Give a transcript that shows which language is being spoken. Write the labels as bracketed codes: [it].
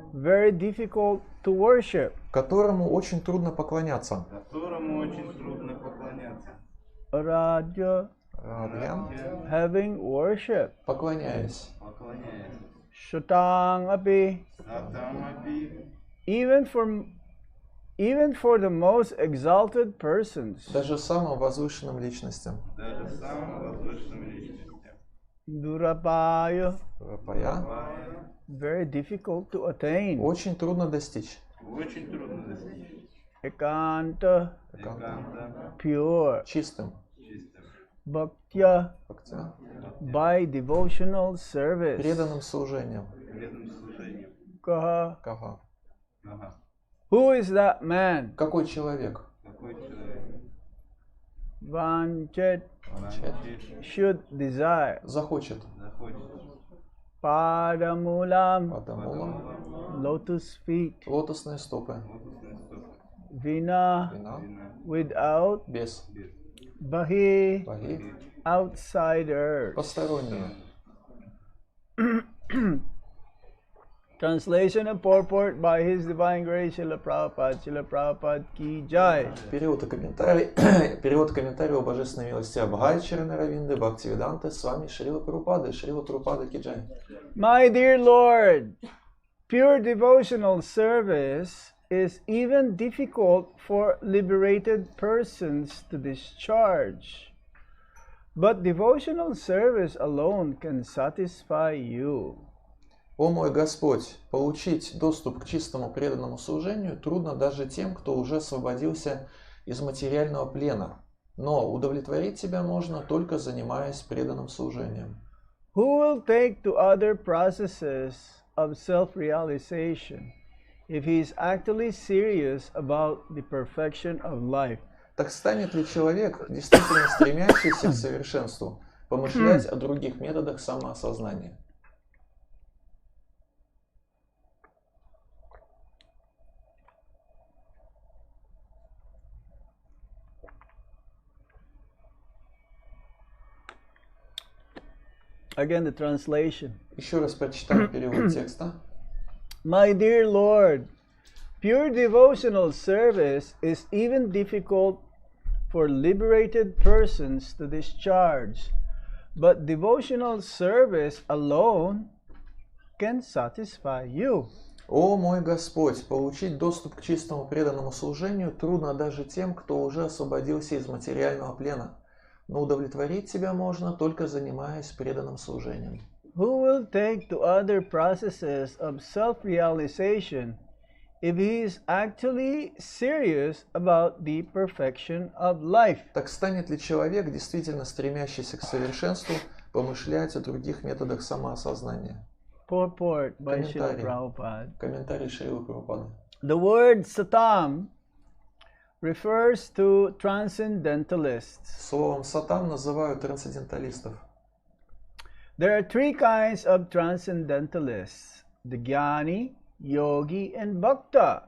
[en] Very difficult to worship. [ru] Которому очень трудно поклоняться. Которому очень трудно поклоняться. [sa] Aradhya. Радхям. [en] Having worship. [ru] Поклоняясь. Поклоняясь. [sa] Shatang api. Satamapi. [en] Even for the most exalted persons. [ru] Даже самым возвышенным личностям. Даже самым возвышенным личностям. [sa] Durapaya. Рапая. [en] Very difficult to attain. [ru] Очень трудно достичь. Очень трудно достичь. [sa] Ekanta. Эканта. [en] Pure. [ru] Чистым. Чистым. [sa] Bhaktya. Бхактя. [en] By devotional service. [ru] Преданным служением. Преданным служением. [sa] Kaha. Кага. Ага. [en] Who is that man? [ru] Какой человек? Какой человек? [sa] Vanchet Ванчит. [en] should desire. [ru] Захочет. Захочет. [sa] Padamulam. Падамулам. [en] Lotus feet. [ru] Лотосные стопы. Лотосная стопа. [sa] Vina. Вина. Вина. [en] Without. [ru] Без. Без. [sa] Bahi. Баги. [en] Outsiders. [ru] Посторонние. [en] Translation and purport by His Divine Grace Srila Prabhupada. [hi] Srila Prabhupada ki jai. [ru] Перевод и комментарий. Перевод и комментарий о божественной милости Абхай Чаранаравинды, Бхактивиданты, с вами Шрила Прабхупады, Шрила Прабхупада Киджай. [en] My dear Lord, pure devotional service is even difficult for liberated persons to discharge. But devotional service alone can satisfy you. [ru] О мой Господь, получить доступ к чистому преданному служению трудно даже тем, кто уже освободился из материального плена. Но удовлетворить тебя можно, только занимаясь преданным служением. [en] Who will take to other processes of self-realization if he is actually serious about the perfection of life? [ru] Так станет ли человек, действительно стремящийся к совершенству, помышлять о других методах самоосознания? [en] Again, the translation. [ru] Еще раз прочитаем перевод текста. [en] My dear Lord, pure devotional service is even difficult for liberated persons to discharge, but devotional service alone can satisfy you. [ru] О мой Господь, получить доступ к чистому преданному служению трудно даже тем, кто уже освободился из материального плена. Но удовлетворить тебя можно, только занимаясь преданным служением. [en] Who will take to other processes of self-realization if he is actually serious about the perfection of life? [ru] Так станет ли человек, действительно стремящийся к совершенству, помышлять о других методах самоосознания? [en] Purport by Srila [ru] Комментарий. [en] Prabhupada. [ru] Комментарий Шрилы Прабхупады. [en] The word satam refers to transcendentalists. [ru] Словом «сатам» называют трансценденталистов. [en] There are three kinds of transcendentalists: the Jnani, Yogi, and Bhakta.